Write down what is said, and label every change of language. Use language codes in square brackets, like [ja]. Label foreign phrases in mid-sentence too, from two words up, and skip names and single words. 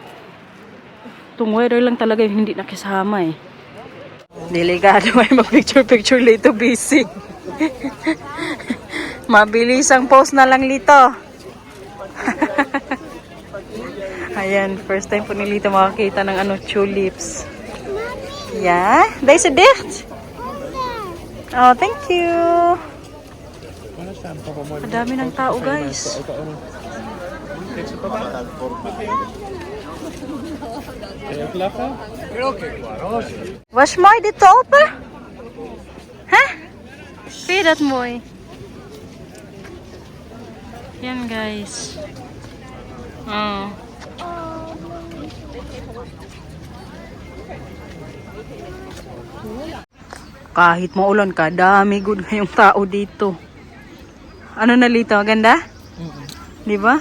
[tl] Itong weather lang talaga yung hindi nakisama eh. Delikado may mag-picture Lito busy. Mabilis ang post na lang Lito. Ayan, first time po ni Lito makakita ng tulips. [nl] Yeah, daar is het dicht. [en] Oh, thank you. [tl] Ang dami ng tao, guys. [nl] Was mooi dit te open? Hè? Vind je dat mooi? [tl] Yan, guys. Oh. Kahit maulan ka, dami good ngayong tao dito. Ano na Lito? Ganda? Di ba?